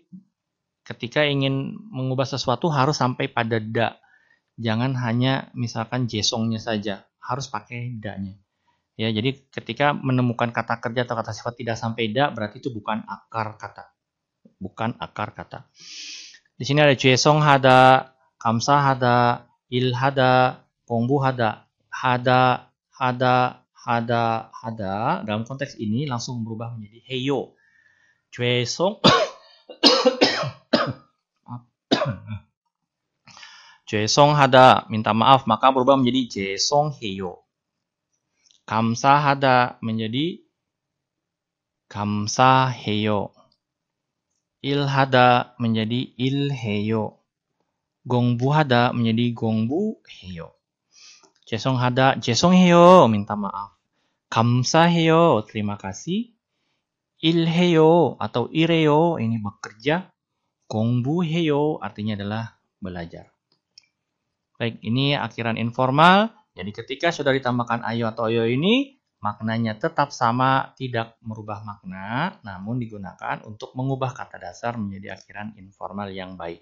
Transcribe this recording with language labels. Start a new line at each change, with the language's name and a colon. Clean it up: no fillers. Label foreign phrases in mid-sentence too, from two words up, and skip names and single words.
Indonesian: Ketika ingin mengubah sesuatu harus sampai pada da. Jangan hanya misalkan jesongnya saja, harus pakai da-nya. Ya, jadi ketika menemukan kata kerja atau kata sifat tidak sampai da, berarti itu bukan akar kata. Bukan akar kata. Di sini ada
Korean: 죄송하다, 감사하다, 일하다, 공부하다, 하다, 하다
Indonesian: dalam konteks ini langsung berubah menjadi heyo.
Korean: 죄송 죄송하다
Indonesian: minta maaf maka berubah menjadi 죄송해요. 감사하다 menjadi 감사해요. ilhada menjadi il해요. 공부하다 menjadi 공부해요.
Korean: 죄송하다 죄송해요
Indonesian: minta maaf. 감사해요 terima kasih. il해요 atau ireyo ini bekerja. 공부해요 artinya adalah belajar. Baik, ini akhiran informal. Jadi ketika sudah ditambahkan ayo atau oyo ini, maknanya tetap sama, tidak merubah makna, namun digunakan untuk mengubah kata dasar menjadi akhiran informal yang baik.